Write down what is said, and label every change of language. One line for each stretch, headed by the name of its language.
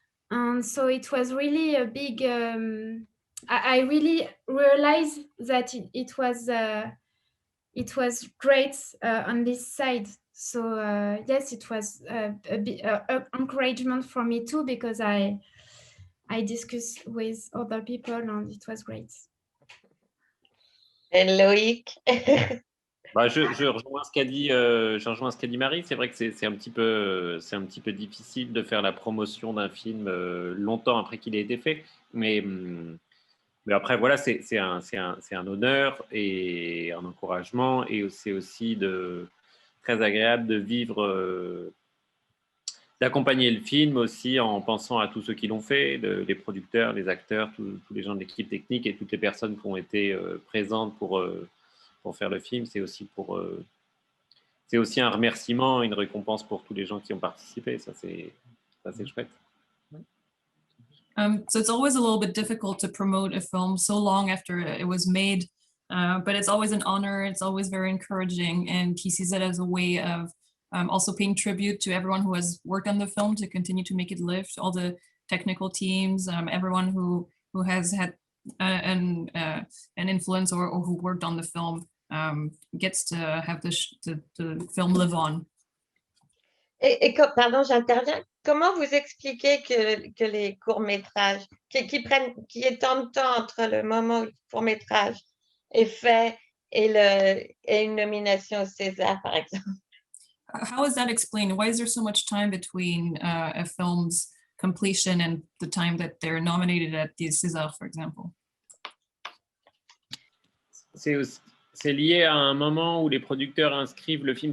English: And so it was really a big, I really realized that it was great on this side. So yes, it was a bit encouragement for me too, because I discussed with other people and it was great.
French: Et Loïc? Je rejoins ce qu'a dit, Marie. C'est vrai que c'est un petit peu difficile de faire la promotion d'un film longtemps après qu'il ait été fait, mais après voilà, c'est un honneur et un encouragement, et c'est aussi très agréable de vivre, d'accompagner le film aussi en pensant à tous ceux qui l'ont fait, les producteurs, les acteurs, tous les gens de l'équipe technique et toutes les personnes qui ont été présentes pour faire le film. C'est aussi c'est aussi un remerciement, une récompense pour tous les gens qui ont participé. Ça, c'est chouette.
English: So it's always a little bit difficult to promote a film so long after it was made, but it's always an honor. It's always very encouraging, and he sees it as a way of also paying tribute to everyone who has worked on the film to continue to make it live, all the technical teams, everyone who has had an influence or who worked on the film gets to have the film live on.
French: Pardon, j'interviens. Comment vous expliquez que les courts-métrages, qui étendent de temps entre le moment où le court-métrage est fait et une nomination au César, par exemple?
English: How is that explained? Why is there so much time between a film's completion and the time that they're nominated at the César, for example?
French: C'est lié à un moment où les producteurs inscrivent le film.